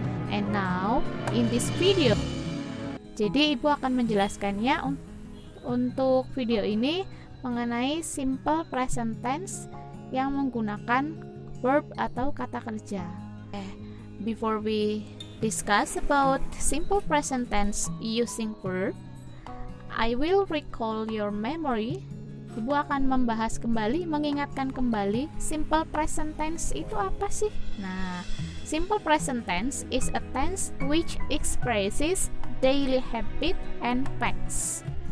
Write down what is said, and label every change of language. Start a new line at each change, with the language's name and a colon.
English: And now in this video,
Indonesian: jadi ibu akan menjelaskannya untuk video ini mengenai simple present tense yang menggunakan verb atau kata kerja.
English: Before we discuss about simple present tense using verb, I will recall your memory.
Indonesian: Ibu akan membahas kembali, mengingatkan kembali simple present tense itu apa sih?
English: Nah, simple present tense is a tense which expresses daily habit and facts.